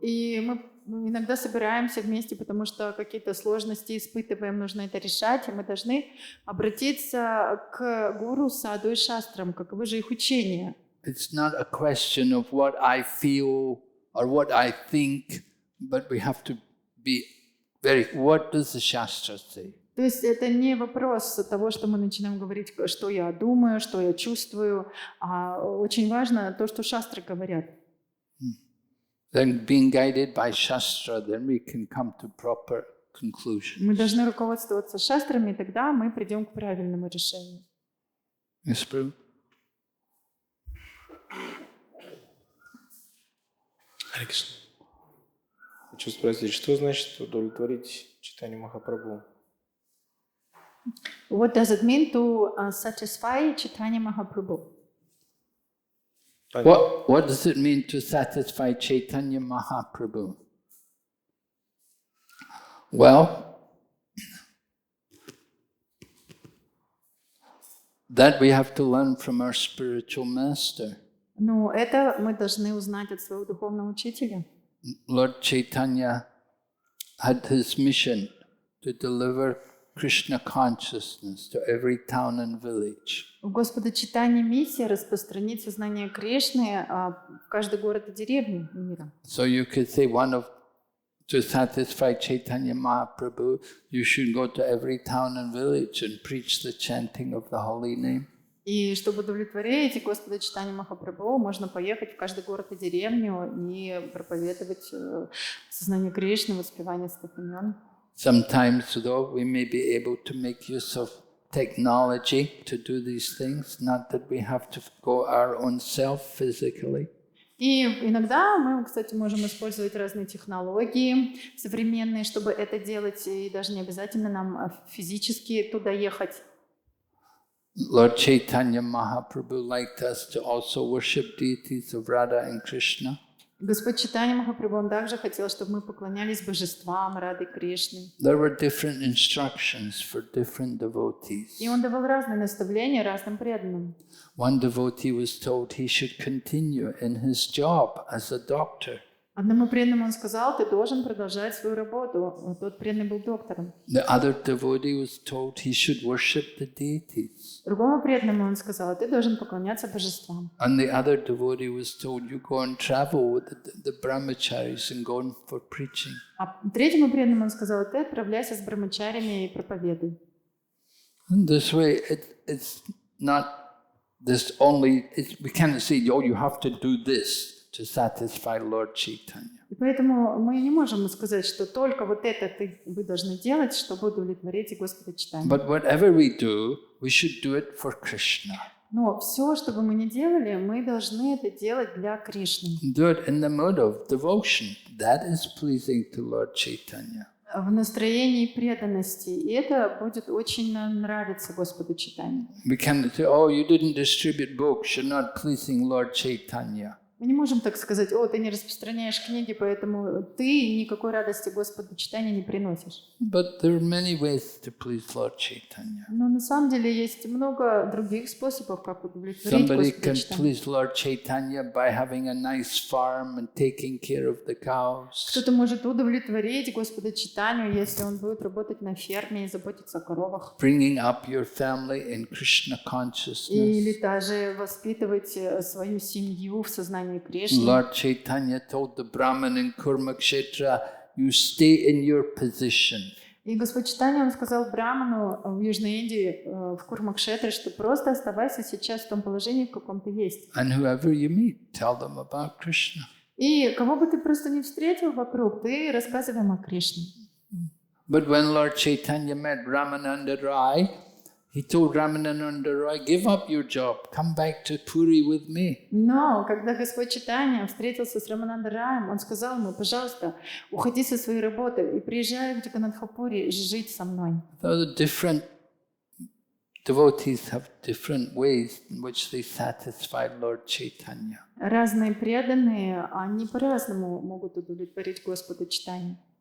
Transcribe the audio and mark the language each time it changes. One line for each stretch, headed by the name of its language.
Russian: И мы иногда собираемся вместе, потому что какие-то сложности испытываем, нужно это решать, и мы должны обратиться к гуру, саду и шастрам, каковы же их учения.
English: It's not a question of what I feel or what I think, but we have to be what does the shastra say?
Russian: То есть это не вопрос того, что мы начинаем говорить, что я думаю, что я чувствую, а очень важно то, что шастры говорят.
English: Then being guided by shastra, then we can come to proper conclusions.
Russian: Мы должны руководствоваться шастрами, и тогда мы придем к правильному решению.
English: Yes, Prabhu?
Russian: Александр, хочу спросить, что значит удовлетворить читание Махапрабху?
English: What does it mean to satisfy Chaitanya Mahaprabhu? What does it mean to satisfy Chaitanya Mahaprabhu? Well, that we have to learn from our spiritual master.
Russian: Ну, это мы должны узнать от своего духовного учителя.
English: Lord Chaitanya had his mission to deliver Krishna consciousness to every town and village.
Russian: У Господа Чайтаньи миссия распространить сознание Кришны в каждый город и деревню мира.
English: So you could say to satisfy Chaitanya Mahaprabhu, you should go to every town and village and preach the chanting of the holy name.
Russian: И чтобы удовлетворить Господа Чайтаньи Махапрабху, можно поехать в каждый город и деревню и проповедовать сознание Кришны, воспевание святых имен.
English: Sometimes, though, we may be able to make use of technology to do these things, not that we have to go our own self physically.
Russian: И иногда мы, кстати, можем использовать разные технологии современные, чтобы это делать, и даже не обязательно нам физически туда ехать.
English: Lord Chaitanya Mahaprabhu liked us to also worship deities of Radha and Krishna.
Russian: Господь Чайтанья Махапрабху, он также хотел, чтобы мы поклонялись божествам Рады Кришны.
English: There were different instructions for different devotees.
Russian: И он давал разные наставления разным преданным.
English: One devotee was told he should continue in his job as a doctor.
Russian: Одному преданному он сказал: ты должен продолжать свою работу. Тот преданный был доктором.
English: The other devotee was told he should worship the deities.
Russian: Другому преданному он сказал: ты должен поклоняться божествам.
English: And the other devotee was told, you go and travel with the brahmacharis and go for preaching.
Russian: А третьему преданному он сказал: ты отправляйся с брахмачарями и проповедуй.
English: In this way, it's not this only, we cannot say, oh, you have to do this to satisfy Lord Chaitanya.
Russian: И поэтому мы не можем сказать, что только вот это вы должны делать, чтобы удовлетворить Господа Чайтанью.
English: But whatever we do, we should do it for Krishna.
Russian: Но все, что бы мы ни делали, мы должны это делать для Кришны.
English: Do it in the mood of devotion. That is pleasing to Lord Chaitanya.
Russian: В настроении преданности. И это будет очень нравиться Господу Чайтанью.
English: We cannot say, oh, you didn't distribute books, you're not pleasing Lord Chaitanya.
Russian: Мы не можем так сказать: о, ты не распространяешь книги, поэтому ты никакой радости Господу Чайтанье не приносишь.
English: But there are many ways to please Lord Chaitanya.
Russian: Но на самом деле есть много других способов, как удовлетворить
English: Somebody
Russian: Господа
English: can
Russian: Чайтанье.
English: please Lord Chaitanya by having a nice farm and taking care of the cows.
Russian: Кто-то может удовлетворить Господа Чайтанью, если он будет работать на ферме и заботиться о коровах.
English: Bringing up your family in Krishna consciousness.
Russian: Или даже воспитывать свою семью в сознании Кришны.
English: Lord Chaitanya told the Brahman in Kurmakshetra, you stay in your position.
Russian: И Господь Чайтанья, он сказал браману в Южной Индии, в Курмакшетре, что просто оставайся сейчас в том положении, в каком ты есть.
English: And whoever you meet, tell them about Krishna.
Russian: И кого бы ты просто не встретил вокруг, ты рассказывай им о Кришне.
English: But when Lord Chaitanya met Ramananda Rai, he told Ramananda Rai, give up your job, come back to Puri with me.
Russian: Но когда Господь Чайтанья встретился с Рамананда Раем, он сказал ему: пожалуйста, уходи со своей работы и приезжай в Джаганнатхапури жить со мной.
English: So the different devotees have different ways in which they satisfy Lord Chaitanya.
Russian: Разные преданные, они по-разному могут удовлетворить Господа Чайтанью.